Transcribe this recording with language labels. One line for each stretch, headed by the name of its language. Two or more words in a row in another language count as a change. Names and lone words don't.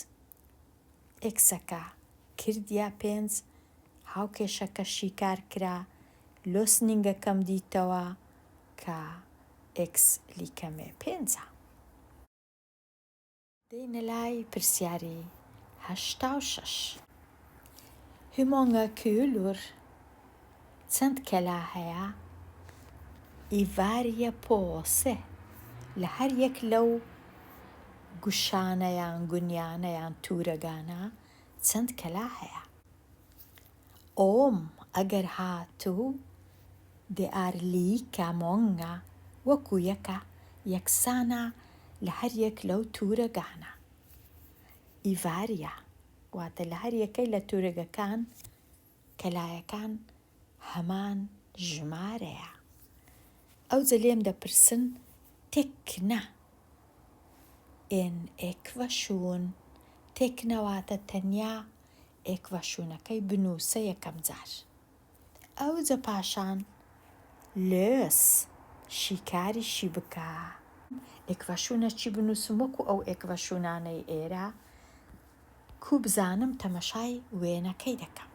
Central Kurdish: ئێکسەکە کردیا 5، هاوکێشەکە شیکار کرا، لۆ سنینگەکەم دیتەوە کە
Swedish: x lika med 5.
Central Kurdish: دێنە لای پرسیاری 86.
Swedish: Hur många kulor
Central Kurdish: چەند کەلا هەیە
Swedish: i varje påse
Central Kurdish: لە هەر یەک لەو گوشانەیان گونیانەیان تورەگانە چەند کەلا هەیە؟ Om ئەگەر هاتوو
Swedish: det är lika många
Central Kurdish: وەکو یەکە، یەکسانە لە هەر یەک لەو تورەگانە.
Swedish: i varje
Central Kurdish: واتە لە هەر یەکەی لە تورەگەکان کەلایەکان هەمان ژمارەیە. ئەوجا لێم دەپرسن تێکنە
Swedish: en ekvation.
Central Kurdish: تێکنەواتە تەنیا ئێکڤەشونەکەی بنووسە یەکەم جار. ئەوجا پاشان لێس شیکاریشی بکە. ئێکڤەشونە چی بنووسم وەکو ئەو ئێکڤەشونانەی ئێرە، کو بزانم تەمەشای وێنەکەی دەکەم.